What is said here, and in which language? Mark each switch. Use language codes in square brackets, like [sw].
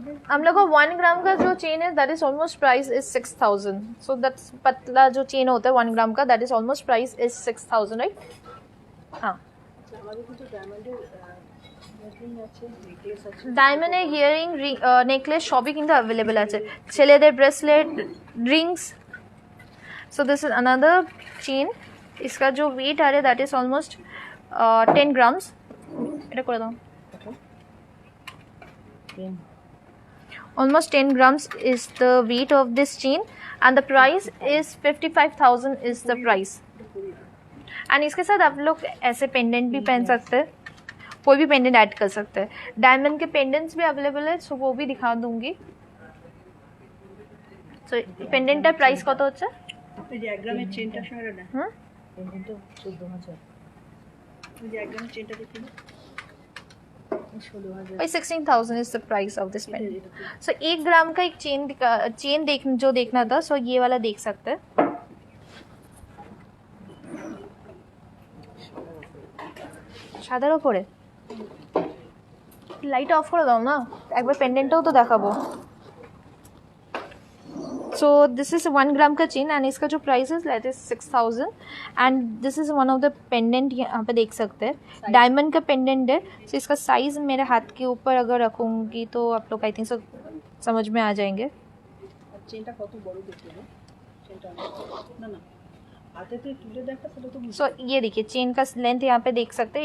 [hi] हम लोग को 1 ग्राम का जो चेन है that is almost price is 6,000। So that's पतला जो चेन होता है 1 ग्राम का that is almost price is 6,000 right. हाँ [bn] আমাদের কিন্তু ডায়মন্ডের নেকলেস আছে, নেকলেস আছে। ডায়মন্ডের ইয়ারিং নেকলেস সবই কিন্তু অ্যাভেলেবেল আছে। ছেলেদের bracelet Rings. [en] so this is another chain [hi] इसका जो वेट आ रहा है [en] That is almost 10 grams. [bn] এটা করে দাও। [en] Almost 10 grams is the weight of this chain and the price is 55,000 is the price। [hi] and इसके साथ आप लोग ऐसे पेंडेंट भी पहन सकते हैं, कोई भी पेंडेंट ऐड कर सकते हैं। डायमंड के पेंडेंट्स भी अवेलेबल है, सो वो भी दिखा दूंगी। [bn] सो पेंडेंटটার প্রাইস কত হচ্ছে? এই যে 1 গ্রামের চেনটা সরে না। হুম, পেন্ডেন্টটা 14000। এই যে 1 গ্রামের চেনটা দেখি না, 16000। [en] 16,000 is the price of this pendant। [hi] सो 1 ग्राम का एक चेन जो देखना था, सो ये वाला देख सकते हैं। [bn] সাদার উপরে লাইট অফ করে দাও না, একবার পেন্ডেন্টটাও তো দেখাবো। [en] so this is [hi] 1 ग्राम का चेन एंड इसका जो प्राइस है that is 6,000 and this is one of the pendant, यहाँ पे देख सकते हैं डायमंड का पेंडेंट है। सो इसका साइज मेरे हाथ के ऊपर अगर रखूँगी तो आप लोग आई थिंक सो समझ में आ जाएंगे। [bn] চেনটা কত বড় দেখতে হবে, চেনটা না না হাতে তো তুলে দেখা সেটা তো [hi] सो ये देखिए चेन का लेंथ यहाँ पे देख सकते हैं।